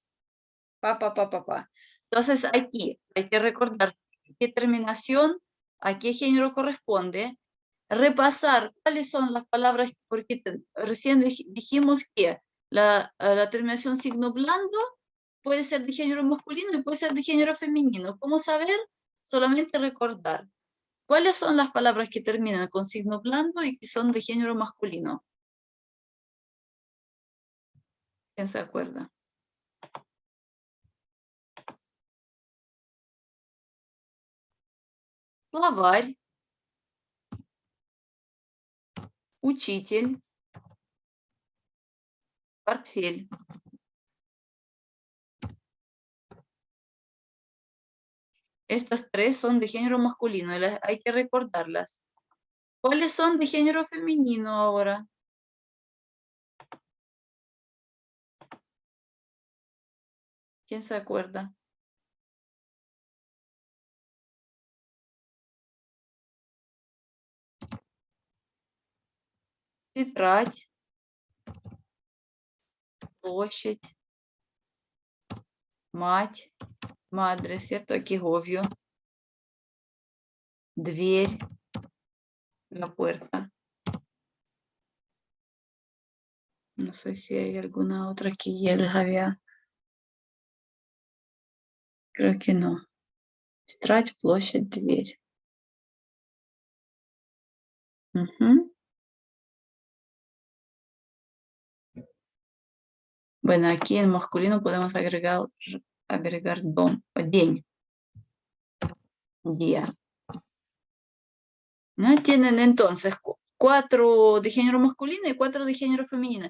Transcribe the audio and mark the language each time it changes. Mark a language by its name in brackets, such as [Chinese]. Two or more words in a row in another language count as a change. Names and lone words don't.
[Spanish] Entonces aquí hay que recordar qué terminación, a qué género corresponde, repasar cuáles son las palabras, porque recién dijimos que la terminación signo blando puede ser de género masculino y puede ser de género femenino. ¿Cómo saber? Solamente recordar. ¿Cuáles son las palabras que terminan con signo blando y que son de género masculino? ¿Quién se acuerda? [Russian] Словарь, учитель, портфель. [Spanish] Estas tres son de género masculino y hay que recordarlas. ¿Cuáles son de género femenino ahora? ¿Quién se acuerda? [Russian] Тетрадь, площадь, мать, [Spanish] madre, ¿cierto? Aquí obvio. Dверь, la puerta. No sé si hay alguna otra que ya les había. Creo que no. [Russian] Тетрадь, площадь, дверь. Угу. [Spanish] Bueno, aquí en masculino podemos agregar день. Día. ¿No? Tienen entonces 4 de género masculino y 4 de género femenino.